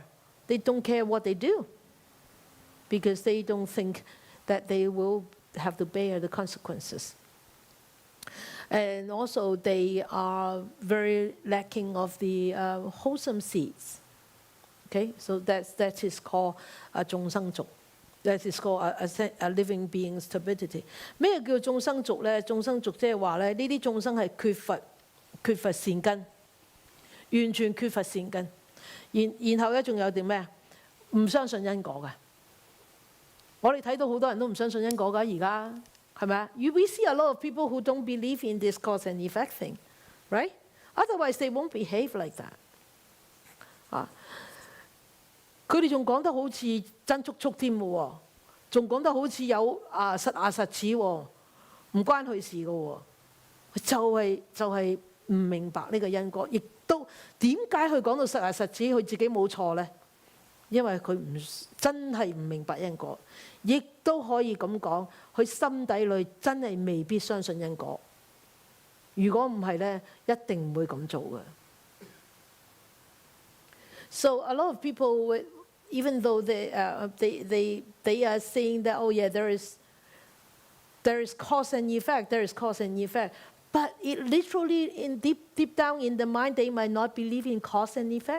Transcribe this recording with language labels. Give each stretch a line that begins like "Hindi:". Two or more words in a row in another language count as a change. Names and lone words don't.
English: They don't care what they do, because they don't think that they will have to bear the consequences. And also they are very lacking of the wholesome seeds. Okay, so that is called 眾生族. That is called a living being's turbidity.
Cantonese: 咩叫眾生族咧？眾生族即係話咧，呢啲眾生係缺乏善根，完全缺乏善根。然後咧仲有啲咩啊？唔相信因果嘅。我哋睇到好多人都唔相信因果㗎，而家係咪啊？
English: We see a lot of people who don't believe in this cause and effect thing, right? Otherwise they won't behave like that. 啊！
Cantonese: 佢哋仲講得好似真足足添喎，仲講得好似有實實似喎，唔關佢事嘅喎，就係唔明白呢個因果，亦都點解佢講到實實似佢自己冇錯咧？因為佢真係唔明白因果，亦都可以咁講，佢心底裏真係未必相信因果。如果唔係咧，一定唔會咁做嘅。
English: So a lot of people would, even though they are saying that, oh yeah, there is cause and effect, but it literally deep down in the mind they might not believe in cause and effect.